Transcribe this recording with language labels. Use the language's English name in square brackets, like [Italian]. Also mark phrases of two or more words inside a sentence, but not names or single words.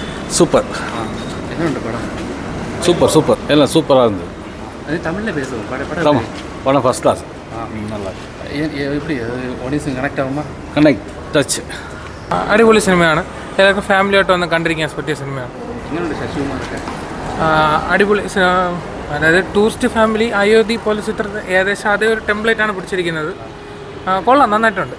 [Tamil] சூப்பர். என்னென்ன படம்? சூப்பர் சூப்பர் எல்லாம் சூப்பராக இருந்தது. அது தமிழில் பேசுவோம் படம். ஆமாம், படம் [English] first class. [Tamil] நல்லா [Malayalam] எப்படி [English] audience connect [Malayalam] ആകുമ്പോൾ [English] connect touch. [Malayalam] അടിപൊളി സിനിമയാണ്. എല്ലാവർക്കും ഫാമിലി ആയിട്ട് വന്ന് കണ്ടിരിക്കാൻ പറ്റിയ സിനിമയാണ്. എങ്ങനെയുണ്ട് ശശികുമാറൊക്കെ? അടിപൊളി അതായത് ടൂറിസ്റ്റ് ഫാമിലി അയോധ്യ പോലെ ചിത്രത്തിൽ ഏകദേശം അതേ ഒരു ടെംപ്ലേറ്റാണ് പിടിച്ചിരിക്കുന്നത്. കൊള്ളാം, നന്നായിട്ടുണ്ട്.